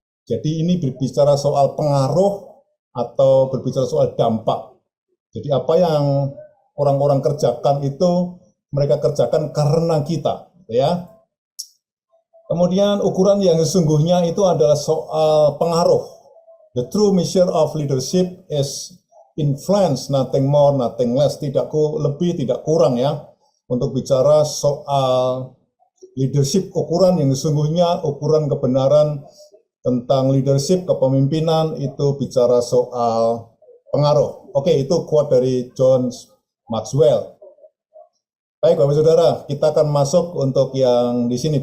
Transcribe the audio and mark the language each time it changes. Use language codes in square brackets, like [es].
[id] Jadi ini berbicara soal pengaruh atau berbicara soal dampak. Jadi apa yang orang-orang kerjakan itu mereka kerjakan karena kita, ya. Kemudian ukuran yang sesungguhnya itu adalah soal pengaruh. [en] The true measure of leadership is influence, nothing more, nothing less. [id] Tidak lebih, tidak kurang, ya. Untuk bicara soal leadership, ukuran yang sesungguhnya, ukuran kebenaran tentang leadership, kepemimpinan itu bicara soal pengaruh. Oke, itu quote dari John Maxwell. Baik, Bapak Saudara, kita akan masuk untuk yang di sini.